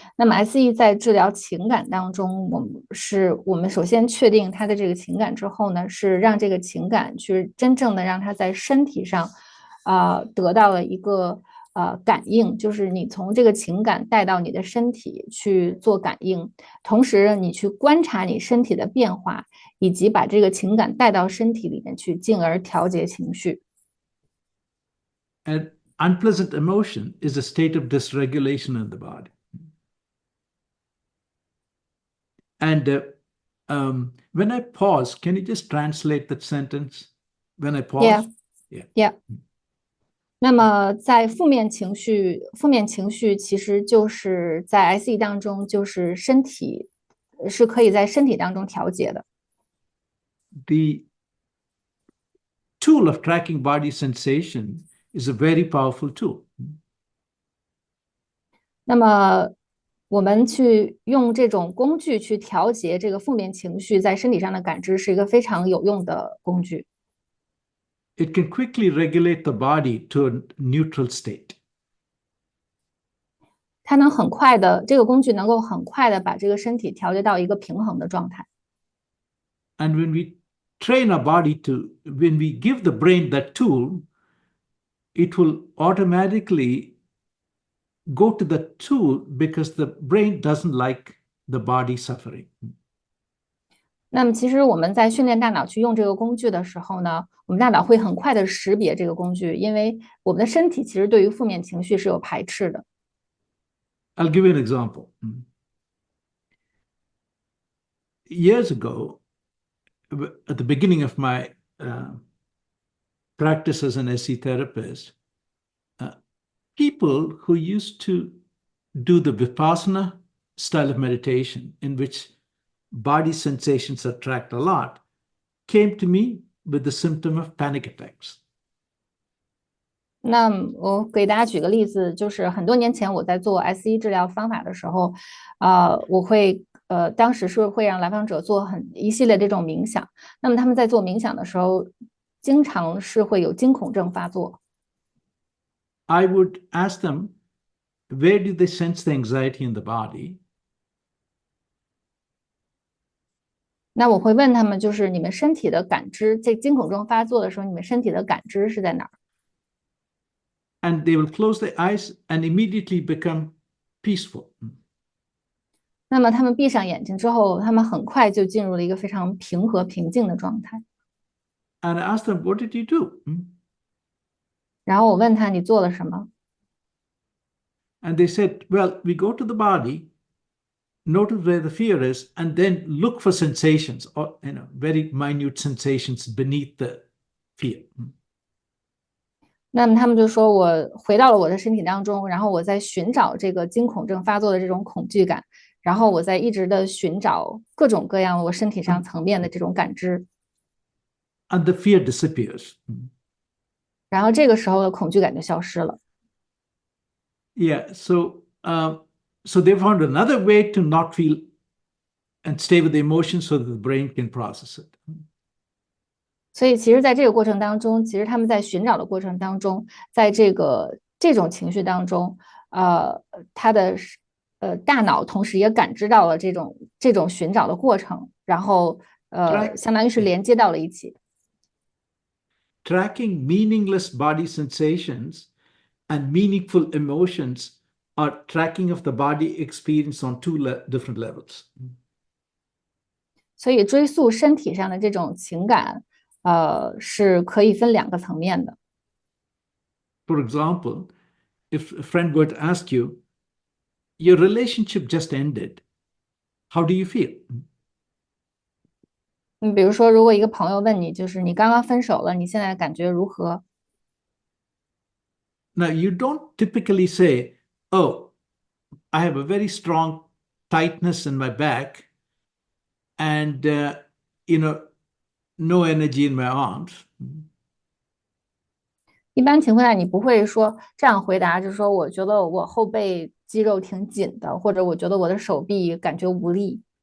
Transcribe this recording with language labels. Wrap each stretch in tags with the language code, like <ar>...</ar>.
<zh>那么 SE 在治疗情感当中，我们首先确定他的这个情感之后呢，是让这个情感去真正的让他在身体上得到了一个感应，就是你从这个情感带到你的身体去做感应，同时你去观察你身体的变化，以及把这个情感带到身体里面去，进而调节情绪。</zh> <en>An unpleasant emotion is a state of dysregulation in the body. And when I pause, can you just translate that sentence? When I pause? Yeah.</en> <zh>那么在负面情绪其实就是在 SE 当中，就是身体是可以在身体当中调节的。</zh> <en>The tool of tracking body sensation is a very powerful tool.</en> <zh>那么我们去用这种工具去调节这个负面情绪在身体上的感知，是一个非常有用的工具。</zh> <en>It can quickly regulate the body to a neutral state.</en> <zh>它能很快的，这个工具能够很快的把这个身体调节到一个平衡的状态。</zh> <en>And when we train our body when we give the brain that tool, it will automatically go to the tool because the brain doesn't like the body suffering.</en> <zh>那么其实我们在训练大脑去用这个工具的时候呢，我们大脑会很快的识别这个工具，因为我们的身体其实对于负面情绪是有排斥的。</zh> <en>I'll give you an example. Years ago, at the beginning of my practice as an SE therapist, people who used to do the Vipassana style of meditation, in which body sensations are tracked a lot, came to me with the symptom of panic attacks.</en> <zh>那我给大家举个例子，就是很多年前我在做 SE 治疗方法的时候，我会当时是会让来访者做一系列这种冥想。那么他们在做冥想的时候，经常是会有惊恐症发作。</zh> <en>I would ask them, where do they sense the anxiety in the body?</en> <zh>那我会问他们，就是你们身体的感知，在惊恐症发作的时候，你们身体的感知是在哪儿？</zh> <en>And they will close their eyes and immediately become peaceful.</en> <zh>那么他们闭上眼睛之后，他们很快就进入了一个非常平和平静的状态。</zh> <en>And I asked them, what did you do?</en> <zh>然后我问他，你做了什么？</zh> <en>And they said, well, we go to the body, notice where the fear is, and then look for sensations, or very minute sensations beneath the fear.</en> <zh>那么他们就说，我回到了我的身体当中，然后我在寻找这个惊恐症发作的这种恐惧感，然后我在一直的寻找各种各样我身体上层面的这种感知。</zh> <en>And the fear disappears.</en> <zh>然后这个时候的恐惧感就消失了。</zh> <en>Yeah, so they found another way to not feel and stay with the emotions so that the brain can process it.</en> <zh>所以其实在这个过程当中，其实他们在寻找的过程当中，在这种情绪当中，他的大脑同时也感知到了这种寻找的过程，然后相当于是连接到了一起。</zh> <en>Tracking meaningless body sensations and meaningful emotions are tracking of the body experience on two different levels.</en> <zh>所以追溯身体上的这种情感，是可以分两个层面的。</zh> <en>For example, if a friend were to ask you, your relationship just ended, how do you feel?</en> <zh>比如说，如果一个朋友问你，就是你刚刚分手了，你现在感觉如何？</zh> <en>Now, you don't typically say, oh, I have a very strong tightness in my back and, no energy in my arms.</en> <zh>一般情况下，你不会说这样回答，就是说，我觉得我后背肌肉挺紧的，或者我觉得我的手臂感觉无力，</zh>